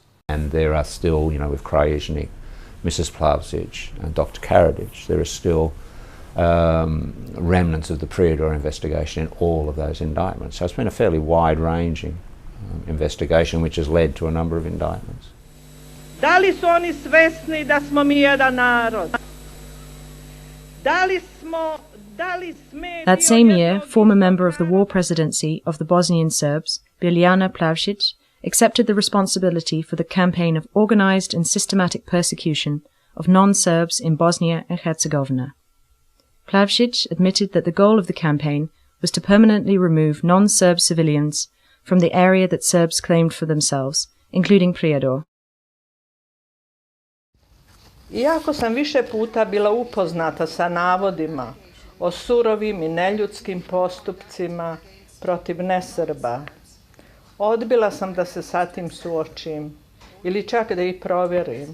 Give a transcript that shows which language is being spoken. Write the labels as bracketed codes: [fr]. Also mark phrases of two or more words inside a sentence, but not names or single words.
[en] And there are still, you know, with Krajisnik, Mrs. Plavsic and Dr. Karadzic, there are still remnants of the Prijedor investigation in all of those indictments. So it's been a fairly wide-ranging investigation which has led to a number of indictments. [sr] Da li su oni svesni da smo mi jedan narod? [en] That same year, former member of the war presidency of the Bosnian Serbs, Biljana Plavsic, accepted the responsibility for the campaign of organized and systematic persecution of non-Serbs in Bosnia and Herzegovina. Plavsic admitted that the goal of the campaign was to permanently remove non-Serb civilians from the area that Serbs claimed for themselves, including Prijedor. [sr] Iako sam više puta bila upoznata sa navodima o surovim i neljudskim postupcima protiv nesrba, odbila sam da se sa tim suočim ili čak da ih provjerim.